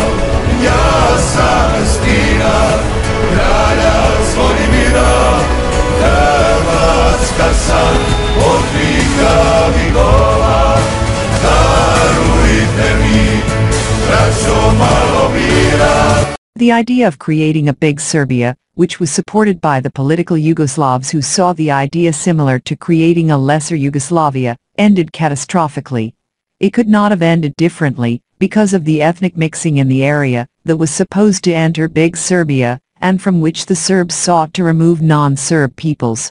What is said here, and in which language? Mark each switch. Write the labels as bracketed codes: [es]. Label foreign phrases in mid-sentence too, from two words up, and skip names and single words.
[hr] Ja sam Stina, kralja Zvonimira, Hrvatska sam od vika vikova. Darujte mi, braćo, malo mira. [en] The idea of creating a big Serbia, which was supported by the political Yugoslavs who saw the idea similar to creating a lesser Yugoslavia, ended catastrophically. It could not have ended differently, because of the ethnic mixing in the area that was supposed to enter Big Serbia, and from which the Serbs sought to remove non-Serb peoples.